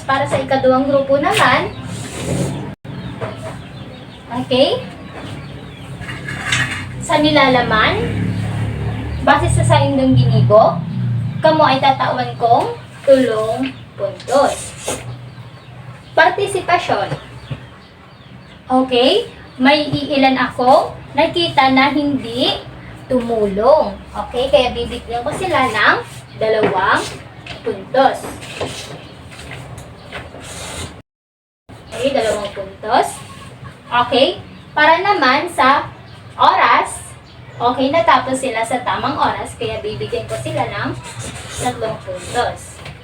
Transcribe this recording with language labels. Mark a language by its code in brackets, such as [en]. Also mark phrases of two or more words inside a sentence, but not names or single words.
[bik] Para sa ikaduwang grupo naman, okay, sa nilalaman, base sa indong ginibo, kamo ay tatawan kong tulong puntos. [tl] Partisipasyon. Okay, may iilan ako nakita na hindi tumulong. Okay, kaya bibigyan ko sila ng 2 puntos. Okay, 2 puntos. Okay, para naman sa oras, okay, natapos sila sa tamang oras, kaya bibigyan ko sila ng 3 puntos.